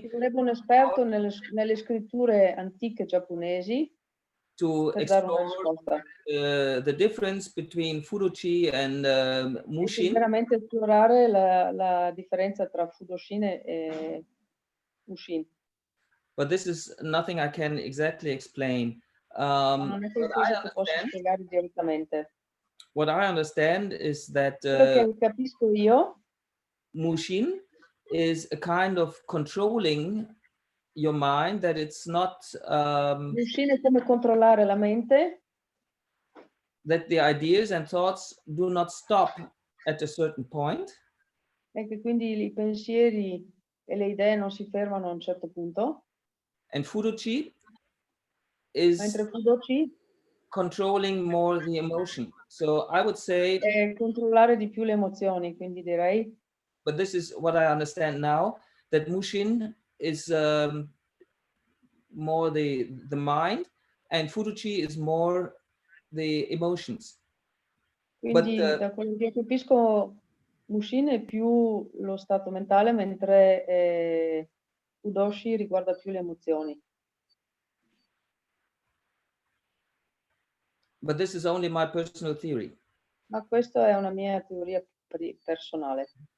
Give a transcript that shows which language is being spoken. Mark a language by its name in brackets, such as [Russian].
[Italian] Ci vorrebbe un esperto nelle scritture antiche giapponesi [English] to [Italian] per dare una [English] explore [Italian] risposta. [English] The difference between Fudoshi and Mushin. [Italian] Veramente esplorare la differenza tra Fudoshin e Mushin. [English] But this is nothing I can exactly explain. [Italian] Non è qualcosa che posso spiegare direttamente. [English] What I understand is that [Italian] Quello che capisco io, [English] Mushin is a kind of controlling your mind, that it's not [Italian] Mushin è come controllare la mente, [English] that the ideas and thoughts do not stop at a certain point. [Italian] E che quindi i pensieri e le idee non si fermano a un certo punto. [English] And Fudoshi is [Italian] mentre Fudoshi [English] controlling more the emotion. So I would say [Italian] controllare di più le emozioni, quindi direi. [English] But this is what I understand now, that Mushin is more the mind and Fudoshi is more the emotions. [Italian] Quindi da quello che capisco Mushin è più lo stato mentale, mentre Fudoshi riguarda più le emozioni. [English] But this is only my personal theory. [Italian] Ma questa è una mia teoria personale.